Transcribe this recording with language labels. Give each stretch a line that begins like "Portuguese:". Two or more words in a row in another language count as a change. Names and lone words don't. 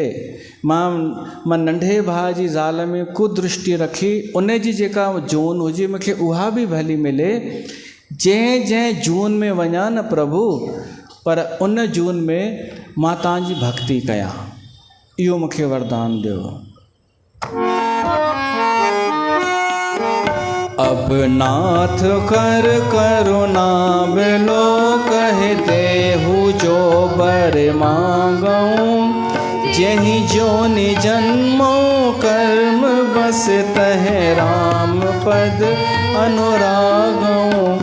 Sindhi: मां नंढे भाउ जी ज़ाल में कुदृष्टि रखी, उन जी जेका जून हुजे मूंखे उहा बि भली मिले। जंहिं जंहिं जून में वञा न प्रभु, पर उन जून में मां तव्हांजी भक्ति कयां, इहो मूंखे वरदान ॾियो।
Awadhi: अब नाथ कर करुणा बिलो, कहते हूँ जो बर मांगऊँ। जही जोनि जन्मो कर्म बस तह राम पद अनुरागऊँ।